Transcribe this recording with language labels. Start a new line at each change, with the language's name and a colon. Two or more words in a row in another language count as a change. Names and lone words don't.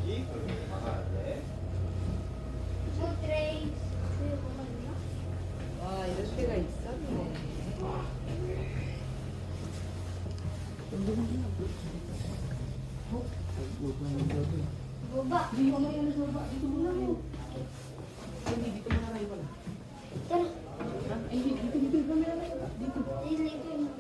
English: Food trays.
Korean: 아, 이럴 때가 있었네.
Filipino: Baba. Tara. Dito.